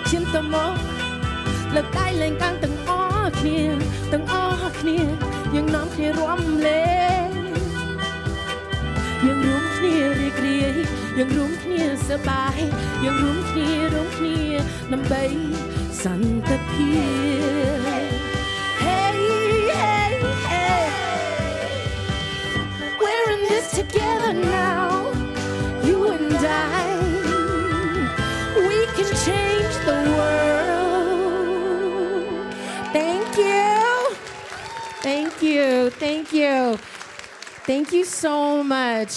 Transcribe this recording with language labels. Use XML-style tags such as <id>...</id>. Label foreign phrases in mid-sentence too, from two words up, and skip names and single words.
<km>លើកដៃលេងកាន់ទាំងអស់គ្នាយើងនាំគ្នារាំលេង យើងរួមគ្នារីករាយយើងរួមគ្នាសប្បាយយើងរួមគ្នាដើម្បីសន្តិភាព</km> <en>Hey hey hey we're in this together now you and I we can change the world thank you so much.</en>